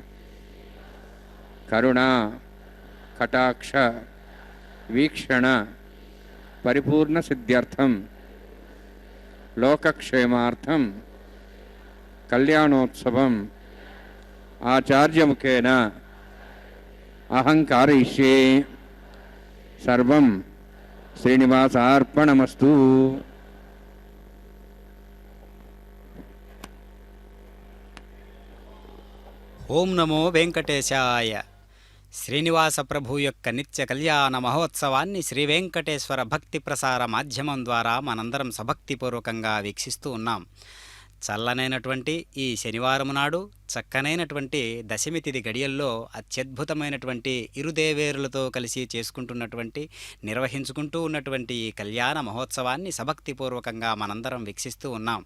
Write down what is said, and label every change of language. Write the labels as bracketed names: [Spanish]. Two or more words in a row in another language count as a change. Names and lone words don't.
[Sanskrit] करुणा कटाक्ष वीक्षण परिपूर्ण सिद्ध्यर्थं लोकक्षेमार्थं कल्याणोत्सवम् आचार्यमुखेन अहं कारयिष्ये. सर्वं श्रीनिवासार्पणमस्तु. ओं नमो वेंकटेशाय. [Telugu] శ్రీనివాస ప్రభు యొక్క నిత్య కళ్యాణ మహోత్సవాన్ని శ్రీ వెంకటేశ్వర భక్తి ప్రసార మాధ్యమం ద్వారా మనందరం సభక్తిపూర్వకంగా వీక్షిస్తూ ఉన్నాం. చల్లనైనటువంటి ఈ శనివారం నాడు చక్కనైనటువంటి దశమి తిథి గడియల్లో అత్యద్భుతమైనటువంటి ఇరుదేవేరులతో కలిసి నిర్వహించుకుంటూ ఉన్నటువంటి ఈ కళ్యాణ మహోత్సవాన్ని సభక్తిపూర్వకంగా మనందరం వీక్షిస్తూ ఉన్నాం.